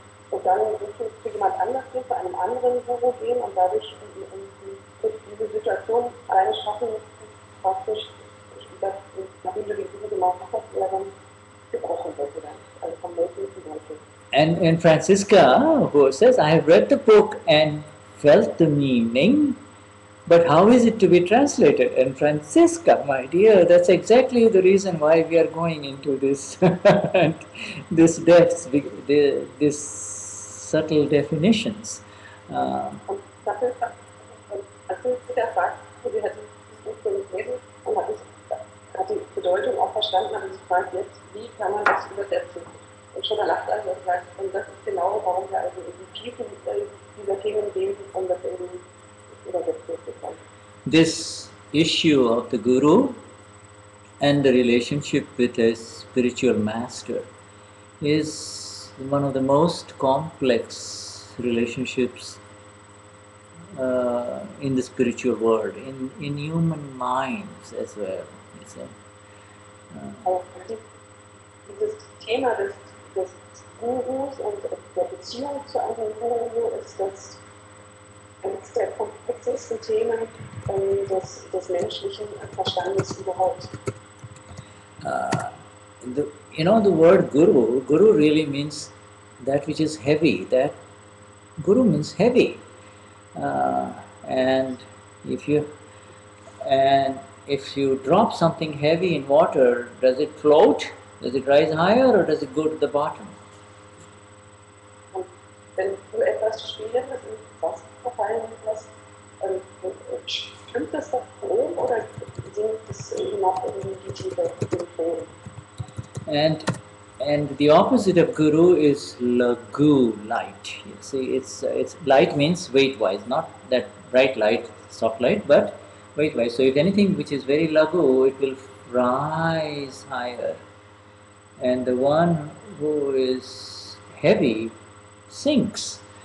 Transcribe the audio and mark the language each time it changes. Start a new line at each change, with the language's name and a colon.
German: Und dann zu jemand anders gehen, zu einem anderen Guru gehen und dadurch diese Situation alleine schaffen, praktisch, dass nachdem du den Guru gemacht hast, er dann gebrochen wird, also vom Welten zum Welten.
English: And Francisca, who says, I have read the book and felt the meaning, but how is it to be translated? And Francisca, my dear, that's exactly the reason why we are going into this this depths, this subtle definitions.
German: Und das ist der Fakt, sie hat dieses Buch gelesen und hat die Bedeutung auch verstanden, aber sie fragt jetzt, wie kann man das übersetzen? Und schon danach also sagt, und das ist genau, warum wir also in die Tiefe dieser Themen gehen, um das eben übersetzt zu bekommen.
English: This issue of the Guru and the relationship with a spiritual master is one of the most complex relationships in the spiritual world, in human minds as well.
German: Dieses Thema des Gurus und der Beziehung zu einem Guru ist das eines der komplexesten Themen des menschlichen Verstandes überhaupt.
English: The word Guru really means that which is heavy. That Guru means heavy, and if you drop something heavy in water, does it float? Does it rise higher, or does it go to the bottom?
German: Und wenn du etwas Schweres ins Wasser fallen lässt, schwimmt es da oben oder sinkt es noch in die Tiefe, in den Boden?
English: And the opposite of Guru is Lagu, light. You see, it's light means weight-wise, not that bright light, soft light, but weight-wise. So if anything which is very Lagu, it will rise higher. And the one who is heavy sinks.